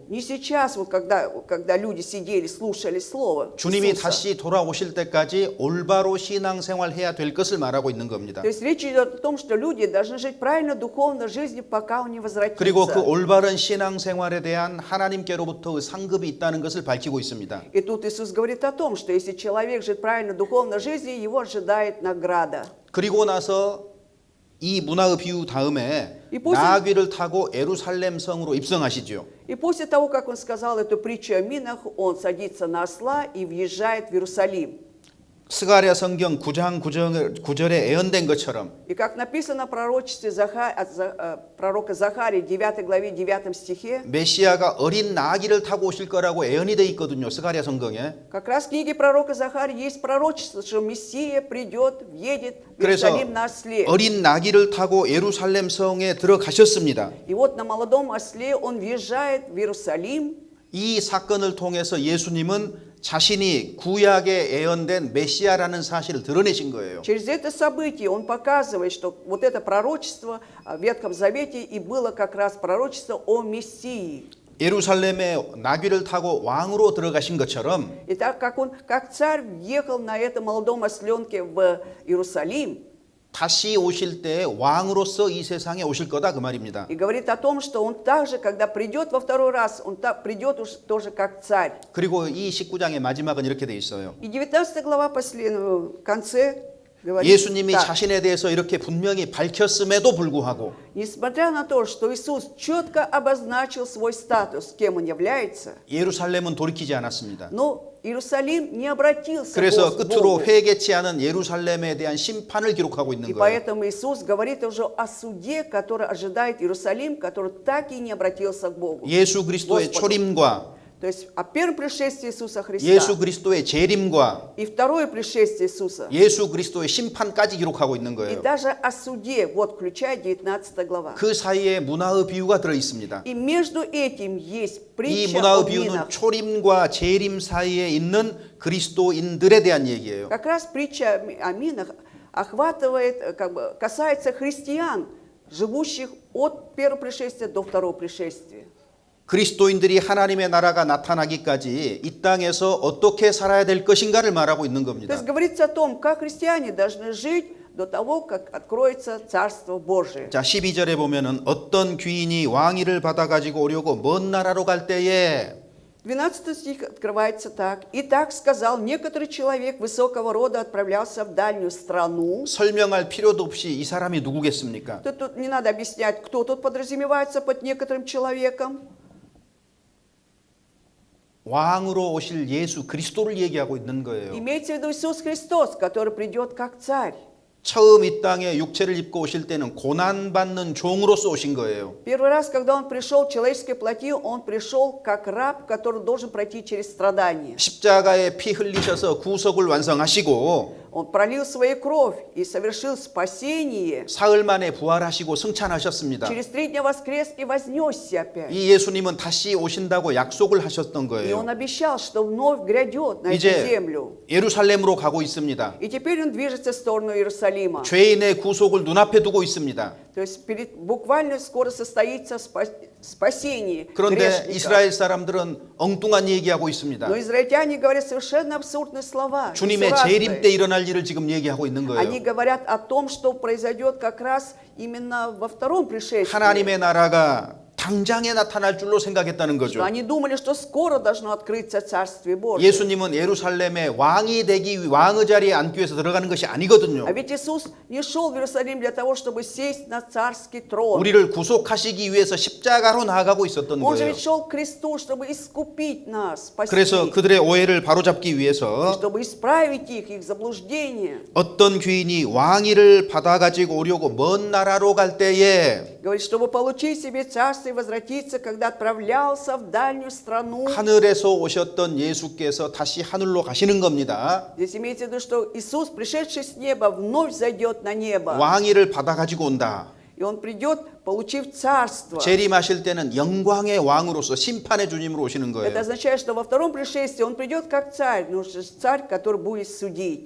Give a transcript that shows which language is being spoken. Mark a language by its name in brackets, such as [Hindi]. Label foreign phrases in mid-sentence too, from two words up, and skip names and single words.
[Russian] Не сейчас, вот когда люди сидели, слушали Слово [Korean] 주님이 [Russian] Иисуса. [Korean] 다시 돌아오실 때까지 올바로 신앙생활 해야 될 것을 말하고 있는 겁니다. [Russian] То есть речь идет о том, что люди должны жить правильно духовной жизнью, пока Он не возвратится. [Korean] 그리고 그 올바른 신앙생활에 대한 하나님께로부터의 상급이 있다는 것을 밝히고 있습니다. [Russian] И тут Иисус говорит о том, что если человек живет правильно духовной жизнью, его ожидает награда. [Korean] 그리고 나서 이 문화의 비유 다음에 이 보시- 나귀를 타고 예루살렘 성으로 입성하시죠. [Russian] И после того, как Он сказал эту притчу о минах, Он садится на осла и въезжает в Иерусалим. [Korean] 스가랴 성경 9장 9절에 예언된 것처럼 [Russian] И как написано в пророчестве пророка Захарии, 9 главе, 9 стихе, [Korean] 메시아가 어린 나귀를 타고 오실 거라고 예언이 돼 있거든요. 스가랴 성경에. [Russian] как раз в книге пророка Захарии есть пророчество, что Мессия придет, въедет в [Korean] 그래서 [Russian] Иерусалим на осле. [Korean] 어린 나귀를 타고 예루살렘 성에 들어가셨습니다. [Russian] И вот на молодом осле Он въезжает в Иерусалим. [Korean] 이 사건을 통해서 예수님은 자신이 구약에 예언된 메시아라는 사실을 드러내신 거예요. [Russian] Через это событие Он показывает, что вот это пророчество в Ветхом Завете и было как раз пророчество о Мессии. [Korean] 예루살렘에 나귀를 타고 왕으로 들어가신 것처럼 [Russian] И так как Он, как царь, въехал на этом молодом осленке в Иерусалим, [Korean] 다시 오실 때 왕으로서 이 세상에 오실 거다 그 말입니다. [Russian] и говорит о том, что Он также, когда придет во второй раз, Он придет уж тоже как царь. [Korean] 그리고 이 19장의 마지막은 이렇게 돼 있어요. [Russian] И 19 глава в конце говорит [Korean] 예수님이 [Russian] так. [Korean] 자신에 대해서 이렇게 분명히 밝혔음에도 불구하고 [Russian] Несмотря на то, что Иисус четко обозначил свой статус, кем Он является, [Korean] 예루살렘은 돌이키지 않았습니다. [Russian] но Иерусалим не обратился [Korean] 그래서 [Russian] к [Korean] 끝으로 [Russian] Богу. [Korean] 회개치 않은 예루살렘에 대한 심판을 기록하고 있는 [Russian] И [Korean] 거예요. [Russian] поэтому Иисус говорит уже о суде, который ожидает Иерусалим, который так и не обратился к Богу. [Korean] 예수 그리스도의 [Russian] Господу. [Korean] 초림과 [Russian] То есть о первом пришествии Иисуса Христа [Korean] 예수 그리스도의 재림과 [Russian] и второе пришествие Иисуса, [Korean] 예수 그리스도의 심판까지 기록하고 있는 [Russian] и [Korean] 거예요. [Russian] даже о суде, вот включая 19 глава. [Korean] 그 사이에 문화의 비유가 들어 있습니다. [Russian] И между этим есть [Korean] 이 [Russian] притча [Korean] 문화의 [Russian] о [Korean] 비유는 [Russian] винах. [Korean] 초림과 재림 사이에 있는 그리스도인들에 대한 얘기예요. [Russian] Как раз притча о минах охватывает, касается христиан, живущих от первого пришествия до второго пришествия. [Korean] 그리스도인들이 하나님의 나라가 나타나기까지 이 땅에서 어떻게 살아야 될 것인가를 말하고 있는 [Russian] То [Korean] 겁니다. [Russian] есть говорится о том, как христиане должны жить до того, как откроется Царство Божие. [Korean] 자, 12절에 보면은 어떤 귀인이 왕위를 받아 가지고 오려고 먼 나라로 갈 때에 [Russian] 12 стих открывается так. «Итак сказал, некоторый человек высокого рода отправлялся в дальнюю страну». [Korean] 설명할 필요도 없이 이 사람이 누구겠습니까? [Russian] Тут не надо объяснять, кто тут подразумевается под некоторым человеком. [Korean] 왕으로 오실 예수 그리스도를 얘기하고 있는 거예요. [Russian] Имеется в виду Иисус Христос, который придет как царь. [Korean] 처음 이 땅에 육체를 입고 오실 때는 고난받는 종으로서 오신 거예요. [Russian] Первый раз, когда он пришел в человеческой плоти, он пришел как раб, который должен пройти через страдания. [Korean] 십자가에 피 흘리셔서 구속을 완성하시고 [Russian] Он пролил свою кровь и совершил спасение. [Korean] 사흘 만에 부활하시고 승천하셨습니다. [Russian] Через 3 дня воскрес и вознесся опять. [Korean] 이 예수님은 다시 오신다고 약속을 하셨던 [Russian] И [Korean] 거예요. [Russian] он обещал, что вновь грядет на эту [Korean] 이제 [Russian] землю. [Korean] 예루살렘으로 가고 있습니다. [Russian] И теперь он движется в сторону Иерусалима. [Korean] 죄인의 구속을 눈앞에 두고 있습니다. [Russian] То есть буквально скоро состоится спасение [Korean] 그런데 [Russian] грешника. [Korean] 이스라엘 사람들은 엉뚱한 얘기하고 있습니다. [Russian] Но израильтяне говорят совершенно абсурдные слова. [Korean] 주님의 재림 때 일어날 일을 지금 얘기하고 있는 [Russian] Они [Korean] 거예요. [Russian] говорят о том, что произойдет как раз именно во втором пришествии. [Korean] 하나님의 나라가 당장에 나타날 줄로 생각했다는 [Russian] Что [Korean] 거죠. [Russian] они думали, что скоро должно открыться Царствие Божие. [Korean] 예수님은 예루살렘에 왕이 되기 왕의 자리에 앉기 위해서 들어가는 것이 아니거든요. [Russian] А ведь Иисус не шел в Иерусалим для того, чтобы сесть на царский трон. [Korean] 우리를 구속하시기 위해서 십자가로 나아가고 있었던 [Russian] Он же [Korean] 거예요. [Russian] ведь шел к кресту, чтобы искупить нас, спасти. [Korean] 그래서 그들의 오해를 바로잡기 [Russian] И [Korean] 위해서 [Russian] чтобы исправить их заблуждение. [Korean] 어떤 귀인이 왕위를 받아 가지고 오려고 먼 나라로 갈 때에 [Russian] Говорит, чтобы получить себе царство и возвратиться, когда отправлялся в дальнюю страну. [Korean] 하늘에서 오셨던 예수께서 다시 하늘로 가시는 겁니다. [Russian] Здесь имеется в виду, что Иисус, пришедший с неба, вновь зайдет на небо. [Korean] 왕위를 받아 가지고 온다. [Russian] И Он придет, получив царство. [Korean] 재림하실 때는 영광의 왕으로서 심판의 주님으로 오시는 [Russian] Это [Korean] 거예요. [Russian] означает, что во втором пришествии Он придет как царь, но царь, который будет судить.